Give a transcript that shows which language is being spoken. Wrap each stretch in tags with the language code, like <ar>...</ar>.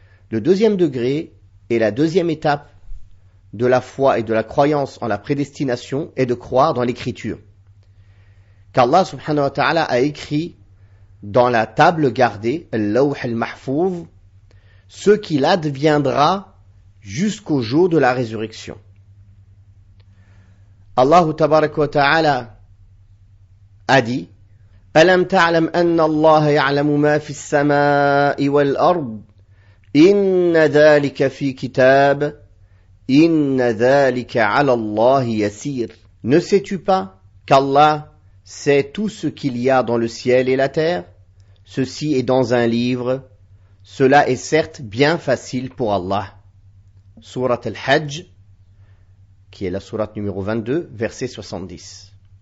<fr>Le deuxième degré et la deuxième étape de la foi et de la croyance en la prédestination est de croire dans l'écriture. Qu'Allah subhanahu wa ta'ala a écrit dans la table gardée, al-lawh al-mahfouz, ce qu'il adviendra jusqu'au jour de la résurrection. Allah tabaraka wa ta'ala a dit</fr> <ar>ألم تعلم أن الله يعلم ما في السماء والأرض إن ذلك في كتاب إن ذلك على الله يسير.</ar> <fr>Ne sais-tu pas qu'Allah sait tout ce qu'il y a dans le ciel et la terre? Ceci est dans un livre. Cela est certes bien facile pour Allah. Surat al-Hajj, qui est la sourate numéro 22, verset 70.</fr>